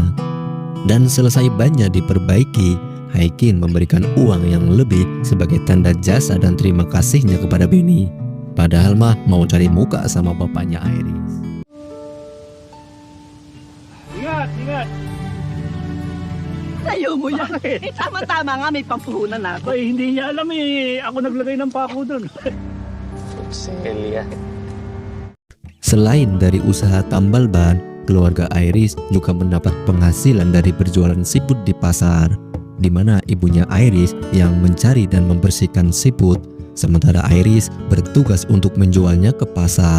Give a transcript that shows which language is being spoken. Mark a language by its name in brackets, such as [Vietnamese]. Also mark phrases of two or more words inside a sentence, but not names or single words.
[Indonesian] Dan selesai bannya diperbaiki, Haikin memberikan uang yang lebih sebagai tanda jasa dan terima kasihnya kepada Benny. Padahal mah mau cari muka sama bapaknya Iris. [Filipino] Ingat, ingat. Ayaw mo yan. Bakit? Eh, tama-tama nga, may pampuhunan na ako. Ay, hindi niya alam eh. Ako naglagay ng pako doon. Celia. [Indonesian] Selain dari usaha tambal ban, keluarga Iris juga mendapat penghasilan dari berjualan siput di pasar, di mana ibunya Iris yang mencari dan membersihkan siput, sementara Iris bertugas untuk menjualnya ke pasar.